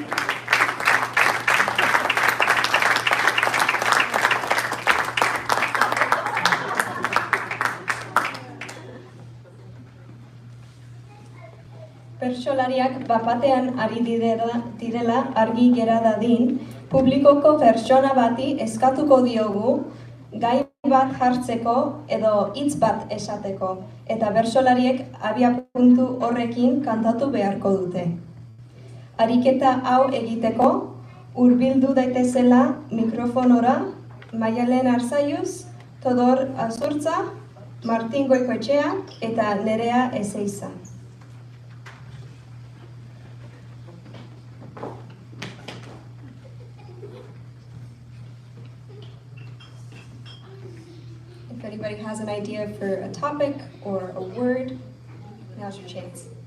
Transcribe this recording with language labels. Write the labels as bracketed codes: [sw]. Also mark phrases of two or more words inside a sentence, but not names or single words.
[eu] Bertsolariak bapatean ari direla argi gera dadin, publikoko pertsona bati eskatuko diogu gai bat jartzeko edo hitz bat esateko, eta bertsolariek abiapuntu horrekin kantatu beharko dute. Ariketa hau egiteko, hurbildu daitezela mikrofonora Maialen Arzaiuz, Todor Azurtza, Martin Goikoetxea eta Nerea Ezeiza. [en] If anybody has an idea for a topic or a word, now's your chance.